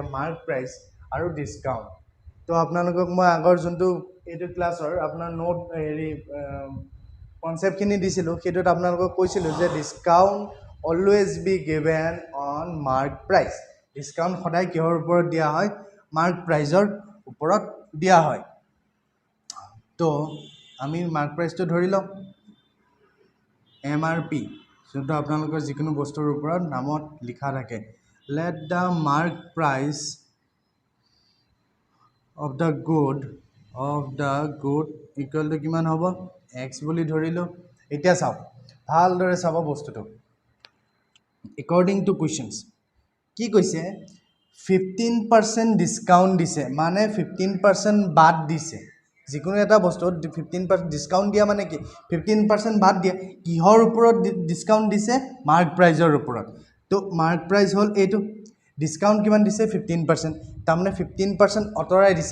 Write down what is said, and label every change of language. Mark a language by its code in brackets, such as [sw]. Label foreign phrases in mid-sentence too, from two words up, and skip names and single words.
[en] mark price [as] আৰু ডিসকাউন্ট তো আপোনালোকক মই আগৰ যোনটো এটো ক্লাছৰ আপোনাৰ নোট হেৰি কনসেপ্ট খিনি দিছিলো হেতুত আপোনালোকক কৈছিলো যে [en] discount always be given on mark price [as] ডিসকাউন্ট সদায় কিহৰ ওপৰত দিয়া হয় মার্ক প্ৰাইসৰ ওপৰত দিয়া হয় তো আমি মার্ক প্ৰাইসটো ধৰি লম MRP যোনটো আপোনালোকৰ যিকোনো বস্তুৰ ওপৰত নামত লিখা থাকে [en] let the mark price of the good equal [as] to কিমান হ'ব x বুলি ধৰিলো এতিয়া চাও ভালদৰে চাব বস্তুটো [en] according to questions [as] কি কৈছে 15% ডিসকাউন্ট দিছে মানে 15% বাদ দিছে যিকোনো এটা বস্তুত 15% ডিসকাউন্ট দিয়া মানে কি 15% বাদ দিয়া কিহৰ ওপৰত ডিসকাউন্ট দিছে মার্ক প্ৰাইসৰ ওপৰত তো [en] mark price [as] হল এটো ডিছকাউণ্ট কিমান দিছে 15%, তাৰমানে 15% আঁতৰাই দিছে।